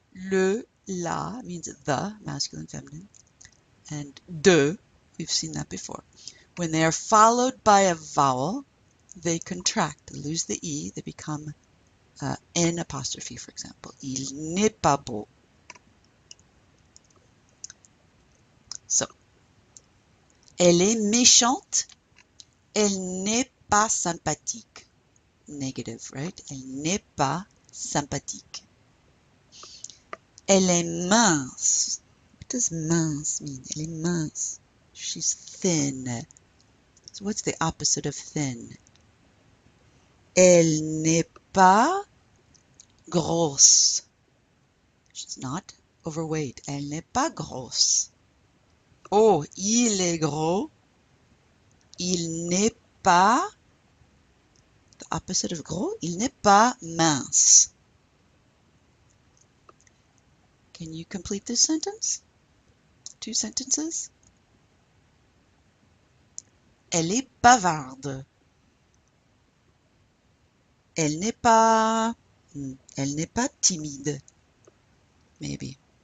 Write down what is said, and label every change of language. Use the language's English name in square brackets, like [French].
[English] Le, la means the, masculine, feminine. And de, we've seen that before. When they are followed by a vowel, they contract, they lose the E, they become N apostrophe, for example. [French] Il n'est pas beau. So, elle est méchante, elle n'est pas sympathique. [English] Negative, right? [French] Elle n'est pas sympathique. Elle est mince. [English] What does mince mean? [French] Elle est mince. [English] She's thin. So what's the opposite of thin? [French] Elle n'est pas grosse. [English] She's not overweight. [French] Elle n'est pas grosse. Oh, il est gros. Il n'est pas, [English] the opposite of gros, [French] il n'est pas mince. [English] Can you complete this sentence? 2 sentences. [French] Elle est bavarde. Elle n'est pas timide. [English] Maybe.